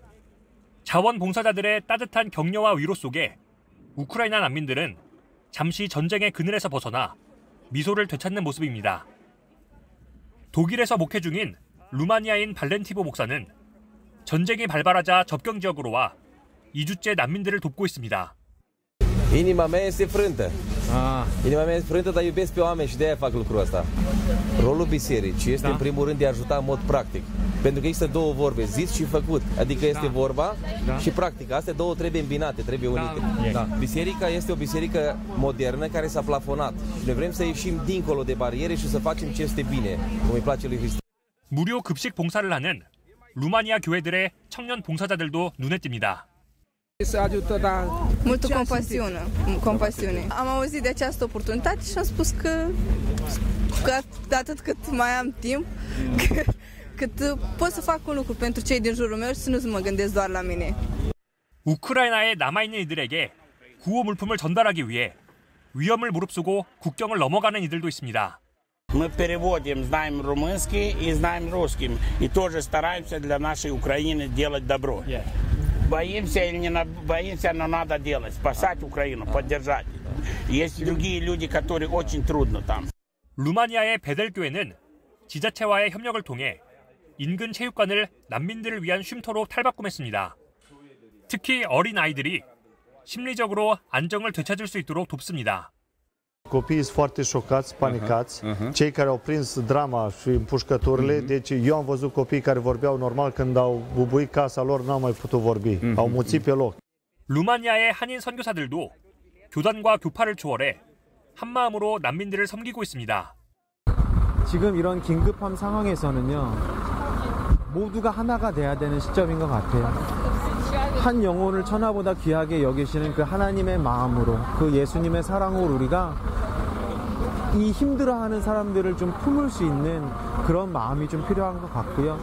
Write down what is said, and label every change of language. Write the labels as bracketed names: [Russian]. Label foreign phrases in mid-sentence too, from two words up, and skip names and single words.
[Korean] 자원봉사자들의 따뜻한 격려와 위로 속에 우크라이나 난민들은 잠시 전쟁의 그늘에서 벗어나 미소를 되찾는 모습입니다. 독일에서 목회 중인 루마니아인 발렌티보 목사는 전쟁이 발발하자 접경 지역으로 와 2주째 난민들을 돕고 있습니다. [Romanian] Inima mea este frântă. Inima mea este frântă, dar iubesc pe oameni și de aia fac lucrul ăsta. Rolul bisericii este în primul rând de a ajuta în mod practic. Pentru că există două vorbe, zis și făcut. Adică este vorba și practica. Astea două trebuie îmbinate, trebuie unite. Biserica este o biserică modernă care s-a plafonat. Noi vrem să ieșim dincolo de bariere și să facem ce este bine, cum îi place lui Hristos. [Korean] 무료 급식 봉사를 하는 루마니아 교회들의 청년 봉사자들도 눈에 띄니다. [Romanian] Multă compasiune. Am auzit de această oportunitate și am spus că atât cât mai am timp, cât pot să fac un lucru pentru cei din jurul meu și să nu mă gândesc doar la mine. [Korean] 우크라이나에 남아있는 이들에게 구호 물품을 전달하기 위해 위험을 무릅쓰고 국경을 넘어가는 이들도 있습니다. [Russian] Мы переводим, знаем румынский и знаем русский. И тоже стараемся для нашей Украины делать добро. Боимся или не боимся, но надо делать. Спасать Украину, поддержать. Есть другие люди, которые очень трудно там. [Korean] 루마니아의 베델교회는 지자체와의 협력을 통해 인근 체육관을 난민들을 위한 쉼터로 탈바꿈했습니다. 특히 어린 아이들이 심리적으로 안정을 되찾을 수 있도록 돕습니다. [Romanian] Copiii sunt foarte șocați, panicați, cei care au prins drama și împușcăturile, deci eu am văzut copii care vorbeau normal când au bubuit casa lor, n-au mai putut vorbi, au muțit pe loc. [Korean] 루마니아의 한인 선교사들도 교단과 교파를 초월해 한마음으로 난민들을 섬기고 있습니다. 지금 이런 긴급한 상황에서는요, 모두가 하나가 돼야 되는 시점인 것 같아요. 한 영혼을 천하보다 귀하게 여기시는 그 하나님의 마음으로, 그 예수님의 사랑으로 우리가 이 힘들어하는 사람들을 좀 품을 수 있는 그런 마음이 좀 필요한 것 같고요.